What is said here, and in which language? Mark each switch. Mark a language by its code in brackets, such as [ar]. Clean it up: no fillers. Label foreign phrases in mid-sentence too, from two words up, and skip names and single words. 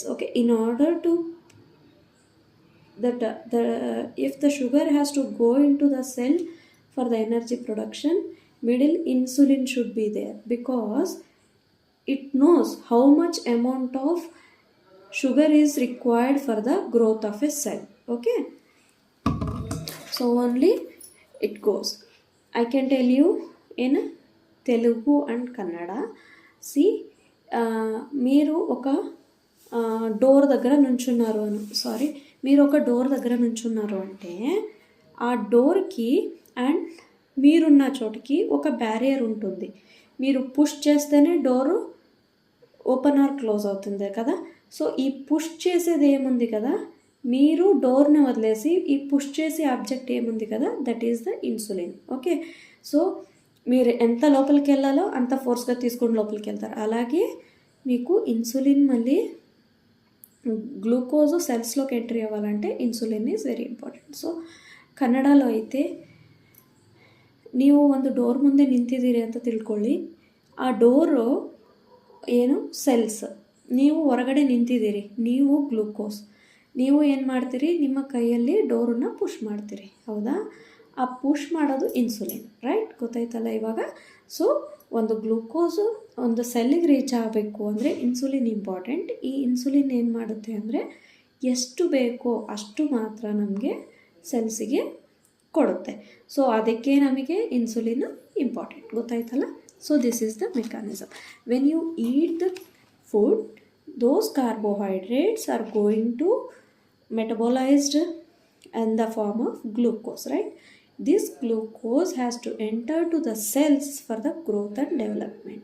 [en] Okay, in order to that the if the sugar has to go into the cell for the energy production, middle insulin should be there, because it knows how much amount of sugar is required for the growth of a cell. Okay, so only it goes. I can tell you in Telugu and Kannada. See, [te] మీరు ఒక డోర్ దగ్గర నుంచున్నారు అని, సారీ, మీరు ఒక డోర్ దగ్గర నుంచున్నారు అంటే ఆ డోర్కి అండ్ మీరున్న చోటికి ఒక బ్యారియర్ ఉంటుంది. మీరు పుష్ చేస్తేనే డోరు [en] open or close [te] అవుతుంది కదా. సో ఈ పుష్ చేసేది ఏముంది కదా, మీరు డోర్ని వదిలేసి ఈ పుష్ చేసే ఆబ్జెక్ట్ ఏముంది కదా, [en] that is the insulin. okay, so [te] మీరు ఎంత లోపలికి వెళ్ళాలో అంత ఫోర్స్గా తీసుకుని లోపలికి వెళ్తారు. అలాగే మీకు ఇన్సులిన్ మళ్ళీ గ్లూకోజ్ సెల్స్లోకి ఎంట్రీ అవ్వాలంటే [en] insulin is very important. [kn] ಸೊ [te] కన్నడలో అయితే [kn] ನೀವು ಒಂದು ಡೋರ್ ಮುಂದೆ ನಿಂತಿದ್ದೀರಿ ಅಂತ ತಿಳ್ಕೊಳ್ಳಿ. ಆ ಡೋರು ಏನು ಸೆಲ್ಸ್, ನೀವು ಹೊರಗಡೆ ನಿಂತಿದ್ದೀರಿ, ನೀವು ಗ್ಲೂಕೋಸ್. ನೀವು ಏನು ಮಾಡ್ತೀರಿ, ನಿಮ್ಮ ಕೈಯಲ್ಲಿ ಡೋರನ್ನು ಪುಷ್ ಮಾಡ್ತೀರಿ, ಹೌದಾ? ಆ ಪುಷ್ ಮಾಡೋದು ಇನ್ಸುಲಿನ್, ರೈಟ್? ಗೊತ್ತಾಯ್ತಲ್ಲ ಇವಾಗ. ಸೊ ಒಂದು ಗ್ಲೂಕೋಸು ಒಂದು ಸೆಲ್ಲಿಗೆ ರೀಚ್ ಆಗಬೇಕು ಅಂದರೆ [en] insulin important. [kn] ಈ ಇನ್ಸುಲಿನ್ ಏನು ಮಾಡುತ್ತೆ ಅಂದರೆ ಎಷ್ಟು ಬೇಕೋ ಅಷ್ಟು ಮಾತ್ರ ನಮಗೆ ಸೆಲ್ಸಿಗೆ ಕೊಡುತ್ತೆ. ಸೊ ಅದಕ್ಕೆ ನಮಗೆ [en] insulin important, [kn] ಗೊತ್ತಾಯ್ತಲ್ಲ. [en] so this is the mechanism. When you eat the food, those carbohydrates are going to metabolized in the form of glucose, right? This glucose has to enter to the cells for the growth and development.